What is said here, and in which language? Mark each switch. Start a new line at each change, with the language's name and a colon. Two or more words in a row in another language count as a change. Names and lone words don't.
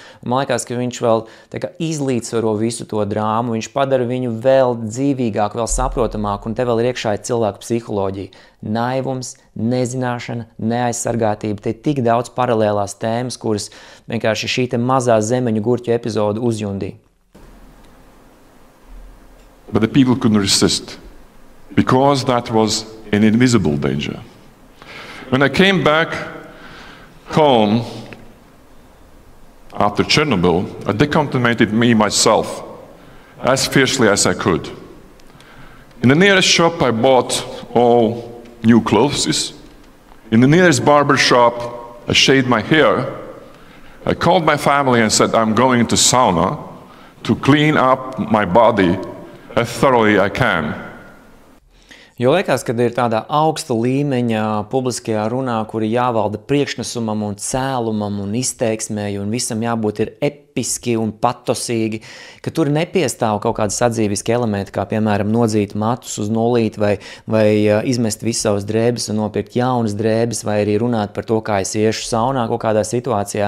Latvian: Un man liekas, ka viņš vēl izlīdzsvaro visu to drāmu, viņš padara viņu vēl dzīvīgāku, vēl saprotamāku, un te vēl ir iekšā cilvēku psiholoģija. Naivums, nezināšana, neaizsargātība, te ir tik daudz paralēlās tēmas, kuras vienkārši šī mazā zemeņu gurķu epizode uzjundīja.
English: But the people couldn't resist, because that was an invisible danger. When I came back home after Chernobyl, I decontaminated myself as fiercely as I could. In the nearest shop, I bought all new clothes. In the nearest barber shop, I shaved my hair. I called my family and said, I'm going to sauna to clean up my body as thoroughly I can.
Latvian: Jo liekas, ka ir tāda augsta līmeņa publiskajā runā, kur ir jāvalda priekšnesumam un cēlumam un izteiksmēji un visam jābūt ir episki un patosīgi, ka tur nepiestāv kaut kādi sadzīviski elementi, kā piemēram nodzīt matus uz nulīti vai izmest visu savas drēbes un nopirkt jaunas drēbes vai arī runāt par to, kā es iešu saunā kaut kādā situācijā.